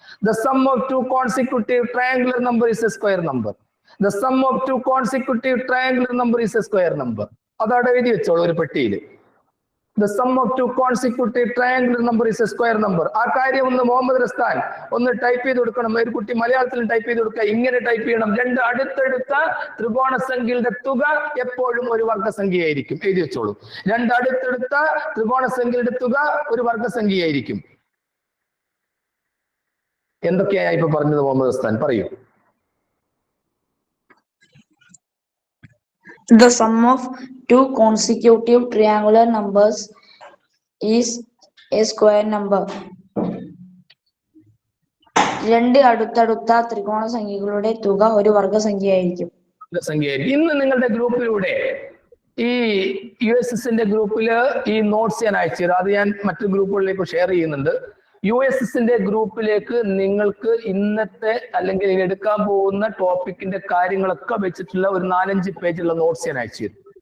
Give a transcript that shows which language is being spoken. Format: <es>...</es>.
<en>The sum of 2 consecutive triangular number is a square number. The sum of 2 consecutive triangular number is a square number.</en> <ml>അതവിടെ എഴുതി വെച്ചോളൂ ഒരു പെട്ടിയിൽ.</ml> <en>The sum of 2 consecutive triangular number is a square number.</en> <ml>ആ കാര്യം ഒന്ന് മുഹമ്മദ് റസ്താൻ ഒന്ന് type ചെയ്ത് കൊടുക്കണം. ഒരു കുട്ടി മലയാളത്തിൽ ടൈപ്പ് ചെയ്ത് കൊടുക്കുക. ഇങ്ങനെ ടൈപ്പ് ചെയ്യണം: 2 അടുത്തടുത്ത ത്രികോണ സംഖ്യകളുടെ തുക എപ്പോഴും ഒരു വർഗസംഖ്യയായിരിക്കും. എഴുതി വെച്ചോളൂ. 2 അടുത്തടുത്ത ത്രികോണ സംഖ്യകളുടെ തുക ഒരു വർഗസംഖ്യയായിരിക്കും. എന്തൊക്കെയാ ഇപ്പൊ പറഞ്ഞത് മുഹമ്മദ് റസ്താൻ? പറയൂ.</ml> <en>The sum of 2 consecutive triangular numbers is a square number.</en> <ml>2 അടുത്തടുത്ത ത്രികോണ സംഖ്യകളുടെ തുക ഒരു വർഗസംഖ്യയായിരിക്കും. ഇന്ന് നിങ്ങളുടെ ഗ്രൂപ്പിലൂടെ ഈ USSന്റെ ഗ്രൂപ്പില് ഈ നോട്ട്സ് ഞാൻ അയച്ചു. അത് ഞാൻ മറ്റു ഗ്രൂപ്പുകളിലേക്ക് ഷെയർ ചെയ്യുന്നുണ്ട്. USSന്റെ ഗ്രൂപ്പിലേക്ക് നിങ്ങൾക്ക് ഇന്നത്തെ അല്ലെങ്കിൽ ഇനി എടുക്കാൻ പോകുന്ന ടോപ്പിക്കിന്റെ കാര്യങ്ങളൊക്കെ വെച്ചിട്ടുള്ള ഒരു 4-5 പേജുള്ള നോട്ട്സ് ഞാൻ അയച്ചു തരും.</ml>